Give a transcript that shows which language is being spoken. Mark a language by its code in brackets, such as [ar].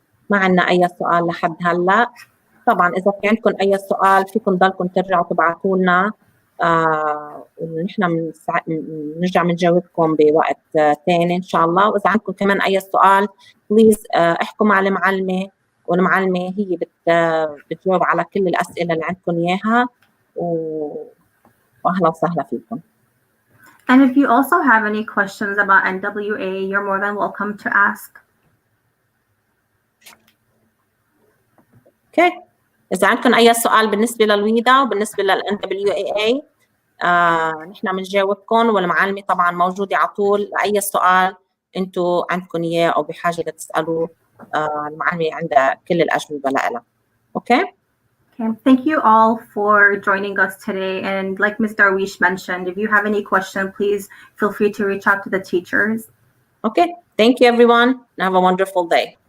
[ar] ما عندنا اي سؤال لحد هلا. طبعا اذا في عندكم اي سؤال فيكم ضلكم ترجعوا تبعثوا لنا، ونحن بنرجع بنجاوبكم بوقت ثاني ان شاء الله. واذا عندكم كمان اي سؤال بليز احكوا مع المعلمه، والمعلمه هي بتجاوب على كل الاسئله اللي عندكم اياها. واهلا وسهلا فيكم. [en] And if you also have any questions about NWA, you're more than welcome to ask. [ar] اوكي، اذا عندكم اي سؤال بالنسبه للويدا وبالنسبه للNWEA نحن بنجاوبكم، والمعلمه طبعا موجوده على طول لاي سؤال انتم عندكم اياه او بحاجه لتسالوه. المعلمه عندها كل الاجوبه لها. اوكي. [en] Okay, thank you all for joining us today. And like Ms. Darwish mentioned, if you have any question, please feel free to reach out to the teachers. Okay, thank you everyone. Have a wonderful day.